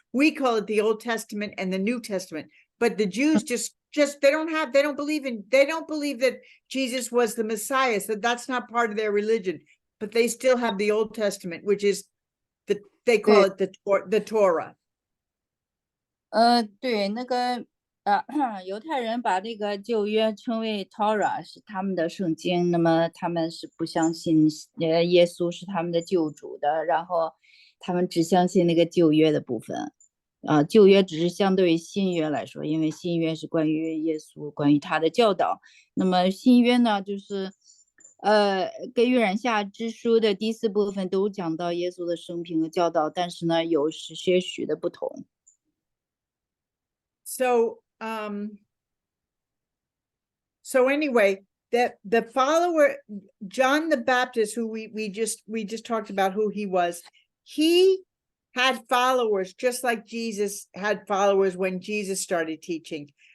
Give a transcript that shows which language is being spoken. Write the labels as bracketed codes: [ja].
[en] We call it the Old Testament and the New Testament. But the Jews just they don't believe that Jesus was the Messiah, so that's not part of their religion. But they still have the Old Testament, which is they call it the Torah. [zh] 对，那个犹太人把这个旧约称为 Torah， 是他们的圣经，那么他们是不相信耶稣是他们的救主的，然后他们只相信那个旧约的部分。旧约只是相对于新约来说，因为新约是关于耶稣，关于他的教导。那么新约呢，就是跟约珥下之书的第4部分都讲到耶稣的生平和教导，但是呢，有些许的不同。 [en] So so anyway, the follower John the Baptist, who we just talked about who he was, he had followers just like Jesus had followers when Jesus started teaching.